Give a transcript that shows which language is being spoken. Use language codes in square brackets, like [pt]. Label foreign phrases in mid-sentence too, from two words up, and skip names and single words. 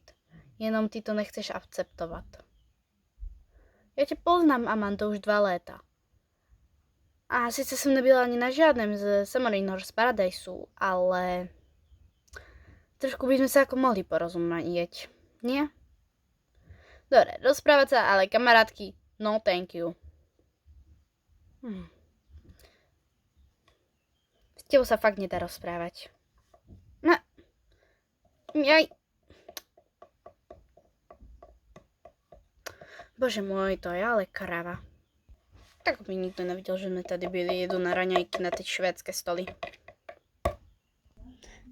[cs] Jenom ty to nechceš akceptovat. [sk] Ja ťa poznám, [cs] Amando, už 2 léta. [sk] A sice som nebyla ani na žiadnem z Samorín Horse Paradise, ale trošku by sme sa ako mohli porozumieť, nie? Dobre, rozprávať sa, ale kamarátky, [en] no thank you. [sk] S tebou sa fakt nedá rozprávať. No, jaj. Bože môj, to je ale krava. Tak by nikto nevidel, že sme [cs] tady byli, [sk] jedu na raňajky na tie švédske stoly.